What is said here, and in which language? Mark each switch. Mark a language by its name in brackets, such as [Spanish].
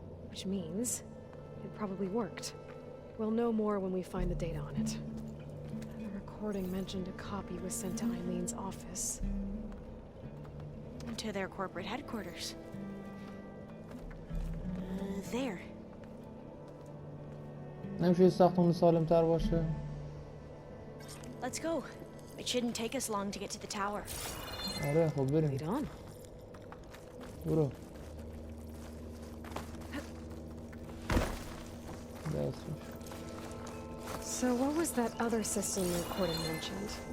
[English] Which means it probably worked. We'll know more when we find the data on it. The recording mentioned a copy was sent to Eileen's office. To their corporate headquarters. There. [Persian] نمیشه ساختمون سالم تر باشه. [English] Let's go. It shouldn't take us long to get to the tower. [Persian] آره خب بریم. [English] Lead on. [Persian] برو. دستش. [English] So what was that other system the recording mentioned?